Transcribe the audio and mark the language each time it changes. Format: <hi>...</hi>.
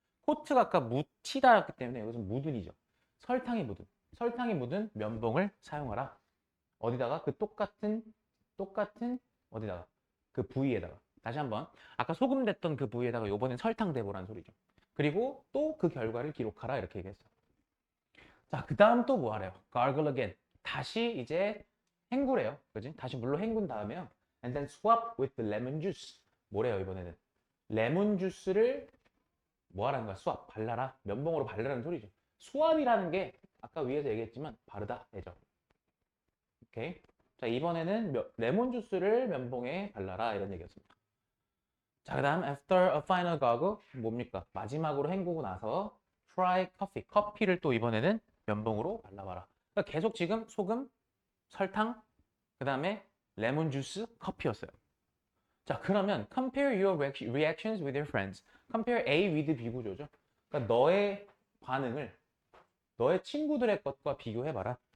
<ko>코트가 아까 묻히다였기 때문에 여기서 묻은이죠. 설탕이 묻은 면봉을 사용하라. 어디다가 그 똑같은 어디다가 그 부위에다가 다시 한번 아까 소금 됐던 그 부위에다가 요번엔 설탕 대보란 소리죠. 그리고 또 그 결과를 기록하라 이렇게 얘기했어. 자, 그 다음 또 뭐 하래요?</ko> <en>gargle again.</en> <ko>다시 이제 헹구래요. 그지? 다시 물로 헹군 다음에요.</ko> <en>And then swap with the lemon juice.</en> <ko>뭐래요, 이번에는? 레몬 주스를 뭐 하라는 거야? swap. 발라라. 면봉으로 발라라는 소리죠. 수압이라는 게 아까 위에서 얘기했지만 바르다. 되죠. 오케이. 자, 이번에는 레몬 주스를 면봉에 발라라. 이런 얘기였습니다. 자, 그 다음</ko> <en>after a final gargle.</en> <ko>뭡니까? 마지막으로 헹구고 나서</ko> <en>try coffee.</en> <ko>커피를 또 이번에는 면봉으로 발라봐라. 그러니까 계속 지금 소금, 설탕, 그 다음에 레몬 주스, 커피였어요. 자, 그러면</ko> <en>compare your reactions with your friends.</en> <ko>compare A with B 구조죠. 그러니까 너의 반응을 너의 친구들의 것과 비교해봐라.</ko>